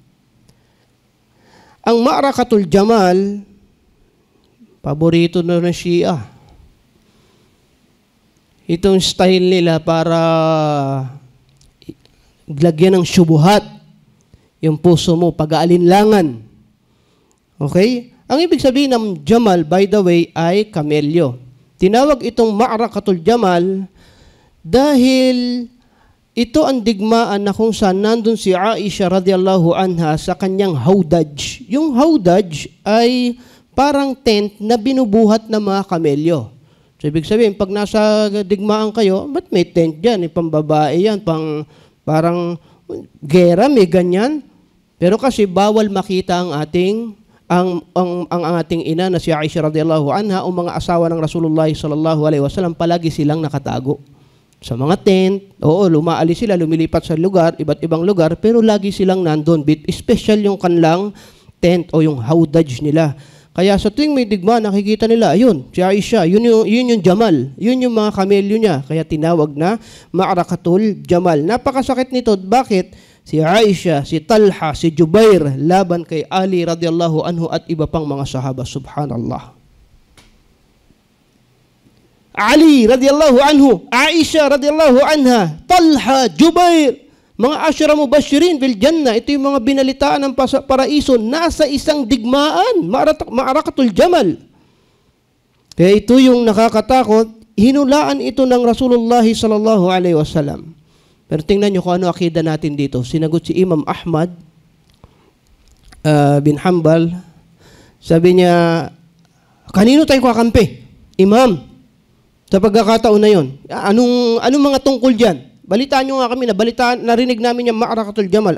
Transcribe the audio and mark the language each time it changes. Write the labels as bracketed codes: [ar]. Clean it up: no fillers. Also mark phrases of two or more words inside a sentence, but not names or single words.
[tl] Ang Ma'arakatul Jamal, paborito na ng Shia. Itong style nila para lagyan ng syubuhat yung puso mo, pag-aalinlangan. Okay? Ang ibig sabihin ng Jamal, [en] by the way, [tl] ay kamelyo. Tinawag itong Ma'arakatul Jamal dahil ito ang digmaan na kung saan nandun si Aisha [ar] رضي الله عنها [tl] sa kanyang hawdaj. Yung hawdaj ay parang tent na binubuhat ng mga kamelyo. So, ibig sabihin, pag nasa digmaan kayo, ba't may tent dyan? Pambabae yan, parang gera, may ganyan. Pero kasi bawal makita ang ating ina na si Aisha [ar] رضي الله عنها [tl] o mga asawa ng Rasulullah [ar] صلى الله عليه وسلم, [tl] palagi silang nakatago sa mga tent. Oo, lumaalis sila, lumilipat sa lugar, iba't ibang lugar, pero lagi silang nandun. Special yung kanilang tent o yung hawdaj nila. Kaya sa tuwing may digma, nakikita nila, ayun, si Aisha, yun yung Jamal, yun yung mga kamelyo niya. Kaya tinawag na Ma'arakatul Jamal. Napakasakit nito. Bakit? Si Aisha, si Talha, si Jubair, laban kay Ali [ar] رضي الله عنه [tl] at iba pang mga sahaba. Subhanallah. Ali [ar] رضي الله عنه, [tl] Aisha [ar] رضي الله عنها, [tl] Talha, Jubair, mga [ar] العشرة المبشرين بالجنة. [tl] Ito yung mga binalitaan ng paraiso, nasa isang digmaan, Ma'arakatul Jamal. Kaya ito yung nakakatakot. Hinulaan ito ng Rasulullah [ar] صلى الله عليه وسلم. [tl] Pero tingnan nyo kung ano akida natin dito. Sinagot si Imam Ahmad bin Hanbal. Sabi niya, kanino tayo kakampi? Imam. Sa pagkakataon na yun. Anong mga tungkol dyan? Balitaan nyo nga kami, narinig namin yung Ma'arakatul Jamal.